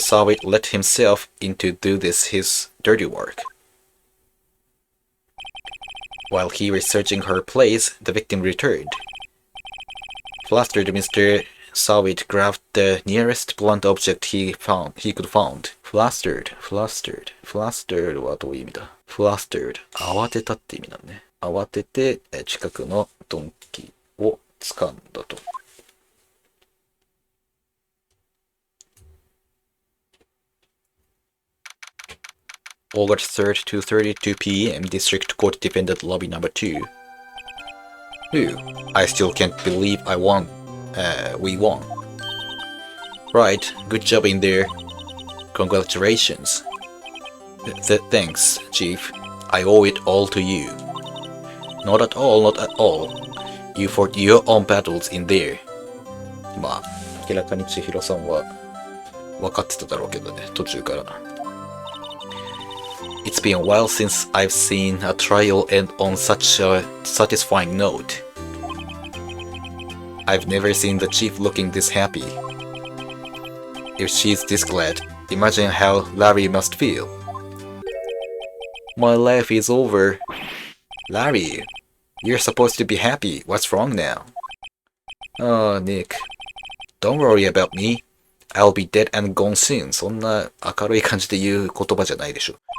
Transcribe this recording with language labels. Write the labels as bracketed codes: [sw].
[en] Sawitt let himself in to do his dirty work. While he was searching her place, the victim returned. Flustered, Mr. Sawitt grabbed the nearest blunt object he could find. [ja] Flustered はどういう意味だ？ Flustered 慌てたって意味なんね。慌てて近くの鈍器を掴んだと。 [en] August 3rd, 2:32 p.m. District Court Defendant Lobby Number 2. Ooh, I still can't believe we won. Right, good job in there. Congratulations. Thanks, Chief. I owe it all to you. Not at all. You fought your own battles in there. [ja] まあ、明らかに千尋さんは分かってただろうけどね、途中から。 [en] It's been a while since I've seen a trial end on such a satisfying note. I've never seen the chief looking this happy. If she's this glad, imagine how Larry must feel. My life is over. Larry, you're supposed to be happy. What's wrong now? Oh, Nick. Don't worry about me. I'll be dead and gone soon. [ja] そんな明るい感じで言う言葉じゃないでしょ。